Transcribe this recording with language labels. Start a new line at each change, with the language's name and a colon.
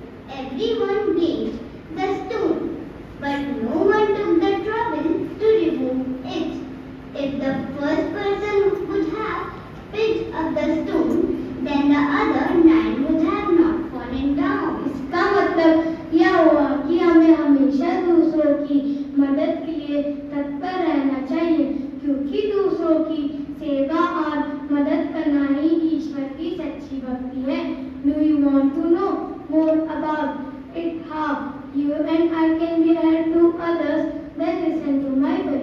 English: Everyone blamed the stone, but no one took the trouble to remove it. If the first person would have picked up the stone, then the other 9 would have not fallen down.
Hindi: इसका मतलब यह हुआ कि हमें हमेशा दूसरों की मदद के लिए तत्पर रहना चाहिए, क्योंकि दूसरों की सेवा और मदद करना ही ईश्वर की सच्ची भक्ति है.
English: Do you want to know more about it, how you and I can be help to others? Then listen to my